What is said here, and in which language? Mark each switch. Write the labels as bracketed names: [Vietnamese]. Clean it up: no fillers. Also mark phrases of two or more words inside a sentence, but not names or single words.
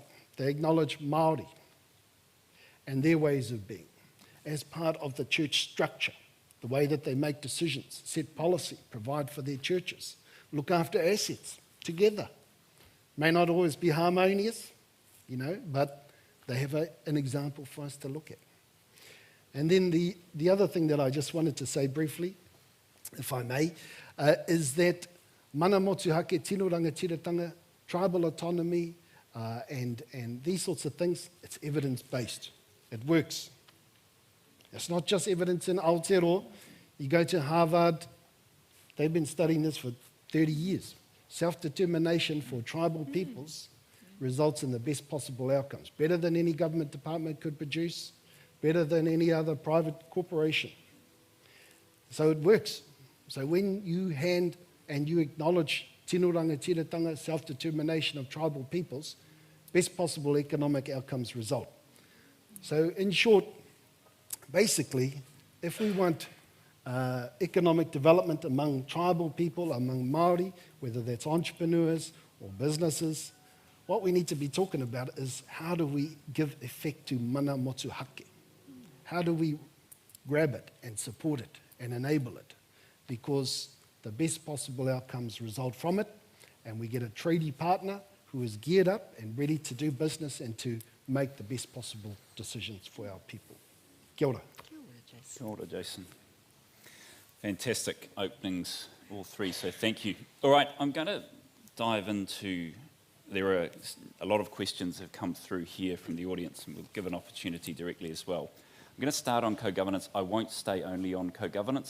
[English] They acknowledge Māori and their ways of being as part of the church structure, the way that they make decisions, set policy, provide for their churches, look after assets together. May not always be harmonious, but they have an example for us to look at. And then the other thing that I just wanted to say briefly, if I may, is that [Māori] mana motuhake, tino rangatiratanga, [English] tribal autonomy, and these sorts of things, it's evidence-based. It works. It's not just evidence in Aotearoa. You go to Harvard, they've been studying this for 30 years. Self-determination for tribal peoples results in the best possible outcomes. Better than any government department could produce, better than any other private corporation. So it works. So when you hand and you acknowledge [Māori] tino rangatiratanga, [English] self-determination of tribal peoples, best possible economic outcomes result. So in short, basically, if we want economic development among tribal people, among Māori, whether that's entrepreneurs or businesses, what we need to be talking about is how do we give effect to [Māori] mana motuhake? [English] How do we grab it and support it and enable it? Because the best possible outcomes result from it, and we get a treaty partner who is geared up and ready to do business and to make the best possible decisions for our people. [Māori] Kia ora. Kia ora, Jason. Kia ora, Jason. [English] Fantastic openings, all three, so thank you. All right, I'm going to dive into, there are a lot of questions that have come through here from the audience, and we'll give an opportunity directly as well. I'm going to start on co-governance. I won't stay only on co-governance.